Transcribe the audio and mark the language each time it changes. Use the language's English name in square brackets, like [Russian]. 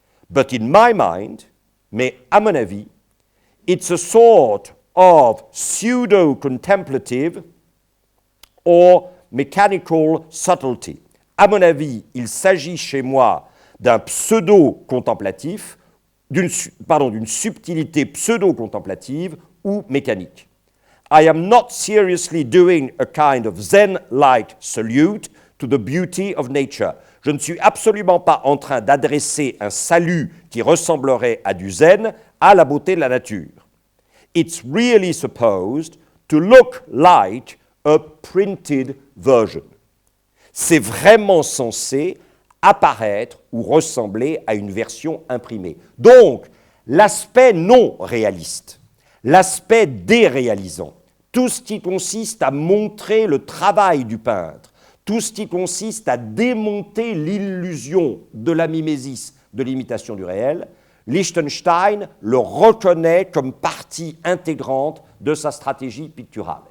[English] But in my mind, [French] mais à mon avis, [English] it's a sort of pseudo-contemplative or mechanical subtlety. [French] À mon avis, il s'agit chez moi d'un pseudo-contemplatif, d'une subtilité pseudo-contemplative ou mécanique. [English] I am not seriously doing a kind of Zen-like salute to the beauty of nature. [French] Je ne suis absolument pas en train d'adresser un salut qui ressemblerait à du zen à la beauté de la nature. [English] It's really supposed to look like a printed version. [French] C'est vraiment censé apparaître ou ressembler à une version imprimée. Donc, l'aspect non réaliste, l'aspect déréalisant, tout ce qui consiste à montrer le travail du peintre, tout ce qui consiste à démonter l'illusion de la mimésis, de l'imitation du réel, Liechtenstein le reconnaît comme partie intégrante de sa stratégie picturale.